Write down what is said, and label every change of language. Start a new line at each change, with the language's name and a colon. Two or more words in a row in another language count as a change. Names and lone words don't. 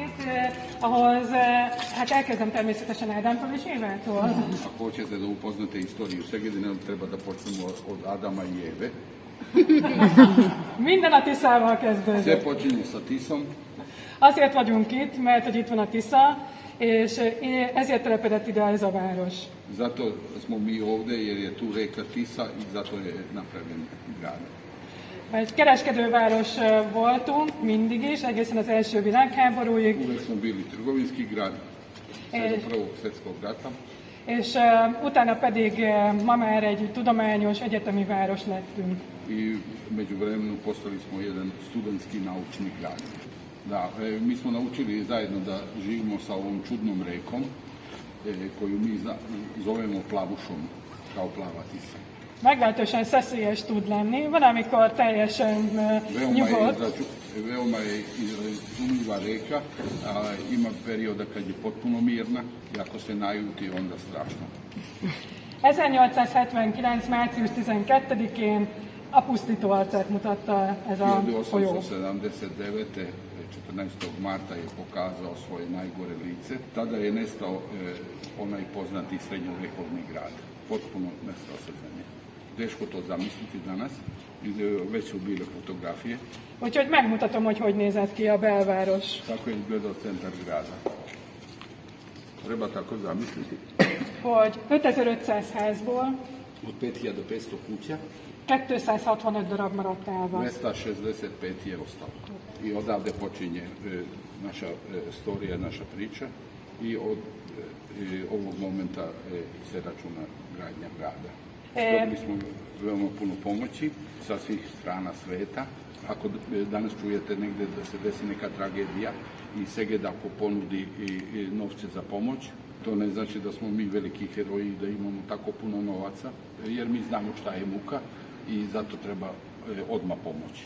Hungarian: ahhoz hát elkezdem természetesen Ádámtól és Évától.
Serbian: Ako hoćete da upoznate istoriju Segedina, treba da počnemo od Adama i Eve.
Hungarian: Minden a Tiszával
Serbian: Sve
Hungarian: kezdődik.
Serbian: počinje sa Tisom.
Hungarian: Azért vagyunk itt, mert hogy itt van a Tisza, és ezért telepedett ide ez a város.
Serbian: Zato smo mi ovde jer je tu reka Tisa i zato je napravljen grad.
Hungarian: Egy kereskedőváros voltunk mindig is, egészen az első világháborúig,
Serbian: Uvek smo bili trgovinski grad, sve do Prvog svjetskog rata.
Hungarian: és utána pedig ma már egy tudományos, egyetemi város lettünk.
Serbian: I među vremenu postali smo jedan studentski naučni grad. Da, mi smo naučili zajedno da živimo sa ovom čudnom rekom koju mi zovemo plavušom, kao plava Tisa.
Hungarian: Meglehetősen szeszélyes tud lenni, van amikor teljesen nyugodt,
Serbian: Veoma je izumljiva reka, a ima perioda kad je potpuno mirna i ako se najuti onda strašno.
Hungarian: 1879. március 12-én a pusztító arcát mutatta ez a folyó.
Serbian: 1879. 14. marta je pokazao svoje najgore lice. Tada je nestao onaj poznati srednjovekovni grad. Potpuno nestao sa zemlje. Teško to zamisliti danas. Već su bile fotografije.
Hungarian: Úgyhogy megmutatom, hogy nézett ki a belváros.
Serbian: Tako je izgledao centar grada. Treba tako zamisliti.
Hungarian: Hogy 5500 házból
Serbian: Od 5500 kuća
Hungarian: 265 darab maradt elva.
Serbian: 265 je ostalo. I odavde počinje naša storija, naša priča i od ovog momenta se računa gradnja grada. Dobili smo veoma puno pomoći sa svih strana sveta. Ako danas čujete negde da se desi neka tragedija i Seged ako ponudi i novce za pomoć, to ne znači da smo mi veliki heroji i da imamo tako puno novaca, jer mi znamo šta je muka i zato treba odmah pomoći.